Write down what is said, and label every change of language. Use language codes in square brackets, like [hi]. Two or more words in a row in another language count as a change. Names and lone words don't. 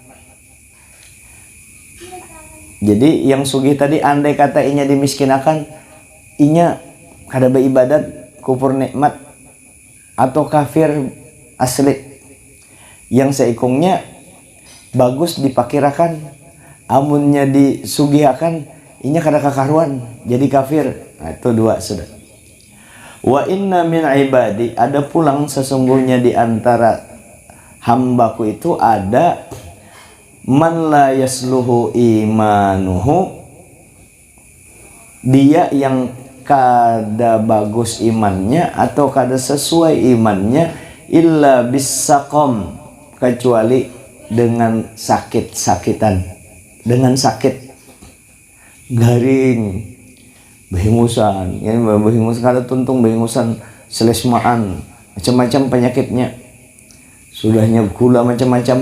[bjn] Jadi yang sugih tadi andai kata inya dimiskinakan, inya kada beribadat, kufur nikmat atau kafir asli. Yang seikungnya bagus dipakirakan, amunnya disugihakan inya kada kakaruan jadi kafir. Nah, itu dua sudah. [ar] وإن من عبادي, [bjn] ada pulang sesungguhnya di antara hambaku itu ada [ar] من لا يصلح إيمانه, [bjn] dia yang kada bagus imannya atau kada sesuai imannya [ar] إلا بسقم, [bjn] kecuali dengan sakit-sakitan, dengan sakit garing, behingusan, ya behingusan kada tuntung, behingusan, selesmaan, macam-macam penyakitnya, sudahnya gula macam-macam.